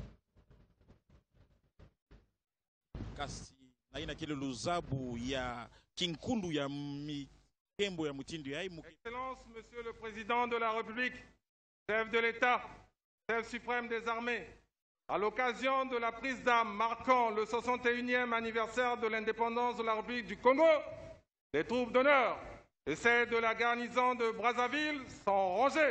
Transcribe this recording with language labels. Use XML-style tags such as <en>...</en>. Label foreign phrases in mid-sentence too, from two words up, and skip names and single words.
<kg>Kasi na ina kele luzabu ya kinkundu ya mikembo ya mutindu ya</kg> <fr>Excellence, Monsieur le Président de la République, chef de l'État, chef suprême des armées, à l'occasion de la prise d'armes marquant le 61e anniversaire de l'indépendance de la République du Congo, les troupes d'honneur et celles de la garnison de Brazzaville sont rangées.</fr>